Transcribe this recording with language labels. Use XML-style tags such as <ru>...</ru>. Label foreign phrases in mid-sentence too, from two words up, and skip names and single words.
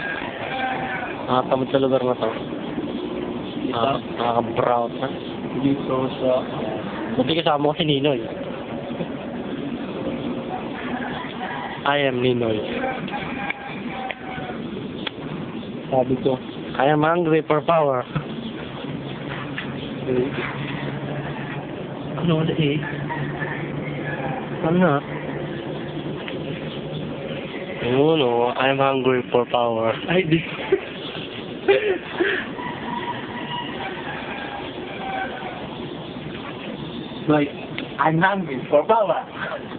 <tl>Nakatamad sa lugar na to. Nakaka-brown na. Dito sa... Buti kasama ko si Ninoy.</tl> <en>I am Ninoy.</en> <tl>Sabi ko.</tl> <en>I am hungry for power.</en> <tl>Ano ulit eh? Ano na? Yun o,</tl> <en>I'm hungry for power.</en> <tl>Ay, di.</tl> <en>Like, I'm hungry for power.</en>